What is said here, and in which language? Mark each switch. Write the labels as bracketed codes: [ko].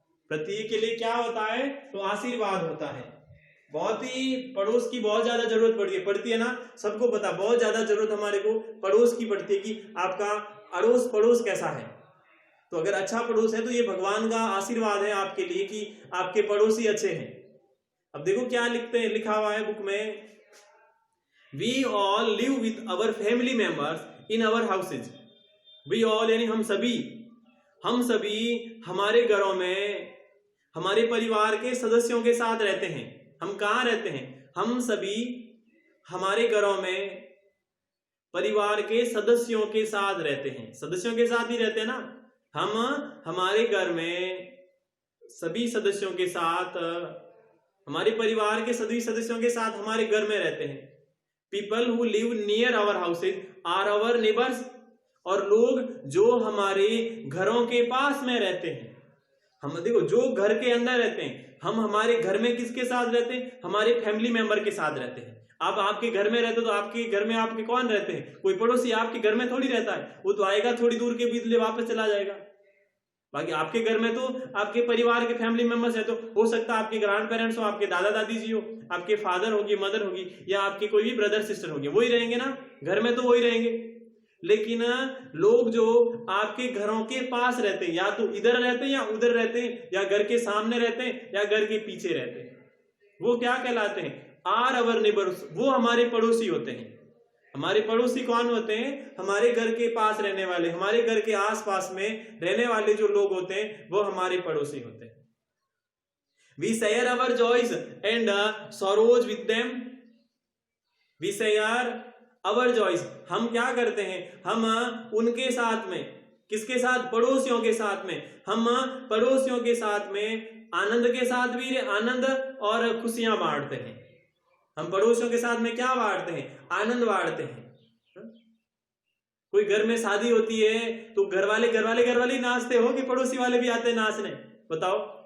[hi] प्रत्येक के लिए क्या होता है? तो आशीर्वाद होता है। बहुत ही पड़ोस की बहुत ज्यादा जरूरत पड़ती है ना, सबको पता, बहुत ज्यादा जरूरत हमारे को पड़ोस की पड़ती है कि आपका अड़ोस पड़ोस कैसा है। तो अगर अच्छा पड़ोस है तो ये भगवान का आशीर्वाद है आपके लिए कि आपके पड़ोसी अच्छे हैं। अब देखो क्या लिखा हुआ है बुक में, [en] We all live with our family members in our houses. We all [hi] यानी हम सभी हमारे घरों में हमारे परिवार के सदस्यों के साथ रहते हैं। हम कहाँ रहते हैं? हम सभी हमारे घरों में परिवार के सदस्यों के साथ रहते हैं। सदस्यों के साथ ही रहते हैं ना। हम हमारे घर में सभी सदस्यों के साथ, हमारे परिवार के सभी सदस्यों के साथ हमारे घर में रहते हैं। [en] People who live near our houses are our neighbors। [hi] और लोग जो हमारे घरों के पास में रहते हैं, हम देखो जो घर के अंदर रहते हैं, हम हमारे घर में किसके साथ रहते हैं? हमारे फैमिली मेंबर के साथ रहते हैं। आप आपके घर में रहते हो तो आपके घर में आपके कौन रहते हैं? कोई पड़ोसी आपके घर में थोड़ी रहता है, वो तो आएगा थोड़ी दूर के बीच ले वापस चला जाएगा। बाकी आपके घर में तो आपके परिवार के फैमिली मेंबर्स है, तो हो सकता है आपके ग्रैंड पेरेंट्स हो, आपके दादा दादी जी हो, आपके फादर होगी, मदर होगी, या आपके कोई भी ब्रदर सिस्टर होंगे, वही रहेंगे ना घर में, तो वही रहेंगे। लेकिन लोग जो आपके घरों के पास रहते हैं, या तो इधर रहते हैं या उधर रहते हैं, या घर के सामने रहते हैं या घर के पीछे रहते हैं, वो क्या कहलाते हैं? [en] Are our neighbours. [hi] वो हमारे पड़ोसी होते हैं। हमारे पड़ोसी कौन होते हैं? हमारे घर के पास रहने वाले, हमारे घर के आसपास में रहने वाले जो लोग होते हैं वो हमारे पड़ोसी होते हैं। [en] We share our joys and sorrows with them. We share our joys। [hi] हम क्या करते हैं? हम उनके साथ में, किसके साथ? पड़ोसियों के साथ में। हम पड़ोसियों के साथ में आनंद के साथ भी आनंद और खुशियां बांटते हैं। हम पड़ोसियों के साथ में क्या बांटते हैं? आनंद बांटते हैं। कोई घर में शादी होती है तो घर वाले नाचते हो कि पड़ोसी वाले भी आते हैं नाचने? बताओ।